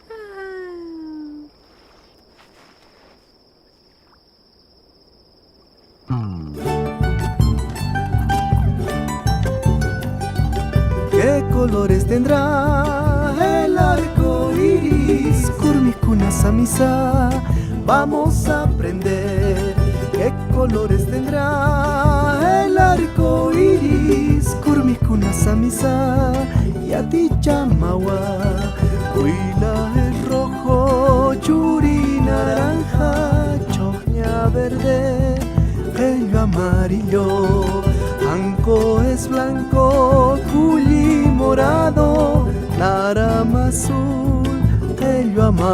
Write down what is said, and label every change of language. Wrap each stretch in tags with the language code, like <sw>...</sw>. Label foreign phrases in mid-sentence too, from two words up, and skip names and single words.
<es>¿Qué colores tendrá el arco iris?</es> <ay>Kurmikuna samisa,</ay> <es>vamos a aprender. ¿Qué colores tendrá el arco iris?</es> <ay>Kurmikuna samisa, yati chamawa.</ay> <es>Huila es rojo, churi naranja, choña verde, gello amarillo. Anco es blanco, culi morado, narama azul, gello amarillo.</es>